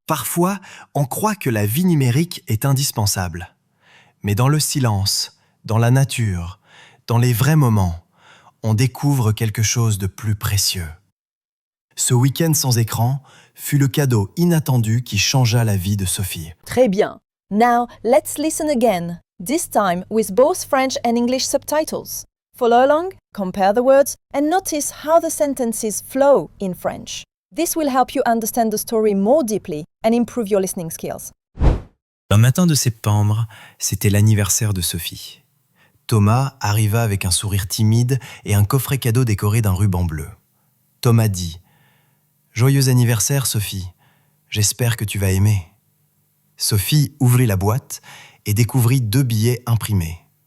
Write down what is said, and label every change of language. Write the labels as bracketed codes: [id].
[fr] Parfois, on croit que la vie numérique est indispensable. Mais dans le silence, dans la nature, dans les vrais moments, on découvre quelque chose de plus précieux. Ce week-end sans écran fut le cadeau inattendu qui changea la vie de Sophie. Très bien. [en] Now, let's listen again, this time with both French and English subtitles. Follow along, compare the words, and notice how the sentences flow in French. This will help you understand the story more deeply and improve your listening skills. [fr] Un matin de septembre, c'était l'anniversaire de Sophie. Thomas arriva avec un sourire timide et un coffret cadeau décoré d'un ruban bleu. Thomas dit « Joyeux anniversaire, Sophie. J'espère que tu vas aimer. » Sophie ouvrit la boîte et découvrit 2 billets imprimés.